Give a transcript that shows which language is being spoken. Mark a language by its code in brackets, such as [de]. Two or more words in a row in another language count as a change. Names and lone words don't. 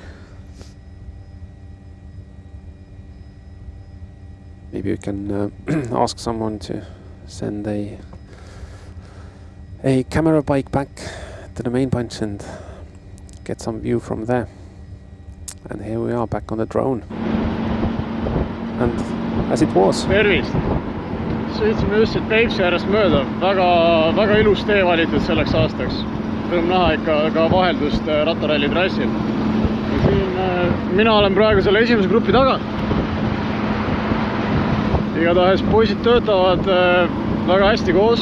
[en] Maybe we can ask someone to send a camera bike back to the main bunch and get some view from there. And here we are back on the drone. And as it was. [et] Tervist! Sõitsime just siit Peipsi äärest mööda. Väga ilus tee valitud selleks aastaks. Rõõm näha ikka ka vaheldust Rattaralli trassil. Ja siin mina olen praegu selle esimese grupi taga. Igatahes poisid töötavad väga hästi koos.